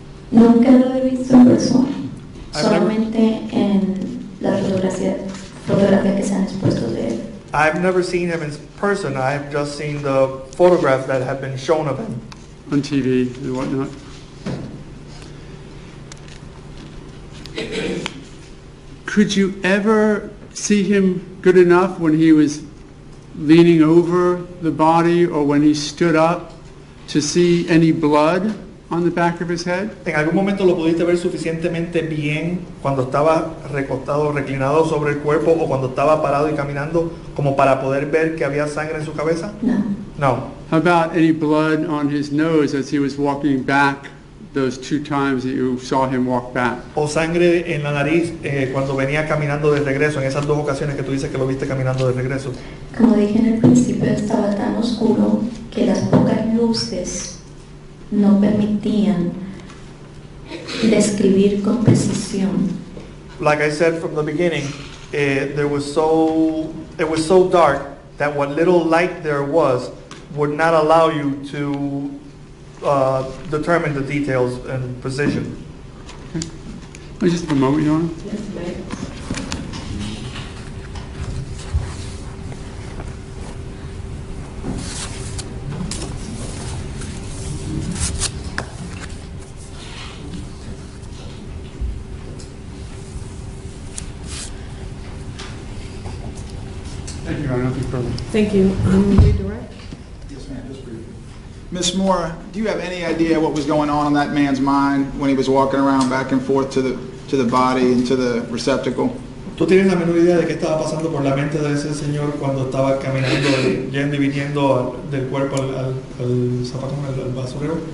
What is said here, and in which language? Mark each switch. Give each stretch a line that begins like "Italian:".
Spanish: Nunca lo he visto en persona,
English: I've
Spanish: solamente en las fotografías que se han expuesto de él.
English: I've never seen him in person. I've just seen the photographs that have been shown of him. On TV and whatnot. Could you ever see him good enough when he was leaning over the body or when he stood up to see any blood on the back of his head?
Spanish: ¿En algún momento lo pudiste ver suficientemente bien cuando estaba recostado, reclinado sobre el cuerpo o cuando estaba parado y caminando como para poder ver que había sangre en su cabeza? No.
English: No. How about any blood on his nose as he was walking back those 2 times that you saw him walk back?
Spanish: O sangre en la nariz cuando venía caminando de regreso, en esas 2 ocasiones que tú dices que lo viste caminando de regreso. Como dije en el principio, estaba tan oscuro que las pocas luces no permitían describir con precisión.
English: Like I said from the beginning, it was so dark that what little light there was would not allow you to determine the details and precision. Oh, just a moment, Your Honor. Thank you, Your Honor. Nothing further. Thank you. Redirect. Yes, ma'am, just briefly. Ms. Moore, do you have any idea what was going on in that man's mind when he was walking around back and forth to the body and to the receptacle?
Spanish: ¿Tú tienes la menor idea de qué estaba pasando por la mente de ese señor cuando estaba caminando, yendo y viniendo del cuerpo al zapato, al basurero?